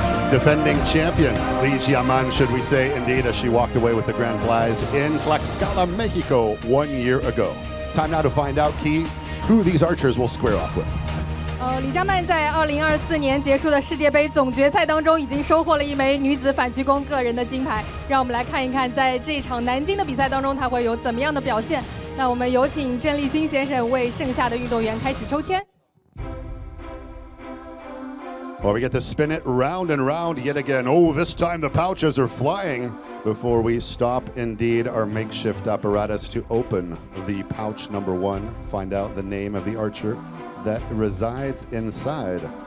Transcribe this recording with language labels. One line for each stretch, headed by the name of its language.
English: Defending champion Li Jiaman, should we say, indeed, as she walked away with the grand prize in Tlaxcala, Mexico 1 year ago. Time now to find out, Key, who these archers will square off with.
Chinese: 李佳曼在2024年结束的世界杯总决赛当中，已经收获了一枚女子反曲弓个人的金牌。让我们来看一看，在这场南京的比赛当中，她会有怎么样的表现。那我们有请郑立勋先生为剩下的运动员开始抽签。
English: Well, we get to spin it round and round yet again. Oh, this time the pouches are flying before we stop indeed our makeshift apparatus to open the pouch number 1, find out the name of the archer that resides inside.